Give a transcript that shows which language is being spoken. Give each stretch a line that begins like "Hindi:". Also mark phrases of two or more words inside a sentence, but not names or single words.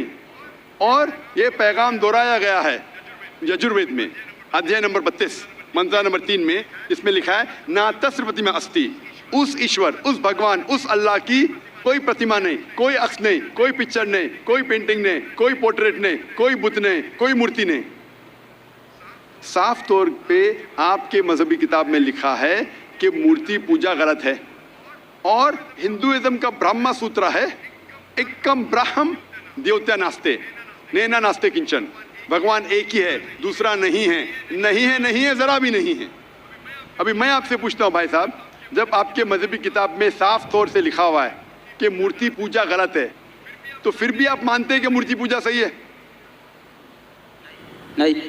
Urdu: اور یہ پیغام دہرایا گیا ہے یجروید میں ادھیے نمبر 32 منترا نمبر 3 میں، جس میں لکھا ہے
Sanskrit: न तस्य प्रतिमा अस्ति,
Urdu: اس ایشور، اس بھگوان، اس اللہ کی کوئی پرتیما نہیں، کوئی عکس نہیں، کوئی پکچر نہیں، کوئی پینٹنگ نہیں، کوئی پورٹریٹ نہیں، کوئی بت نہیں، کوئی مورتی نہیں۔ صاف طور پہ آپ کے مذہبی کتاب میں لکھا ہے کہ مورتی پوجا غلط ہے، اور ہندوازم کا برہما سوترا ہے
Sanskrit: एकम् ब्रह्म द्वितीय नास्ति नेह न नास्ति किंचन,
Urdu: بھگوان ایک ہی ہے، دوسرا نہیں ہے، نہیں ہے، نہیں ہے، ذرا بھی نہیں ہے۔ ابھی میں آپ سے پوچھتا ہوں بھائی صاحب، جب آپ کے مذہبی کتاب میں صاف طور سے لکھا ہوا ہے کہ مورتی پوجا غلط ہے، تو پھر بھی آپ مانتے ہیں کہ مورتی پوجا صحیح ہے؟ نہیں،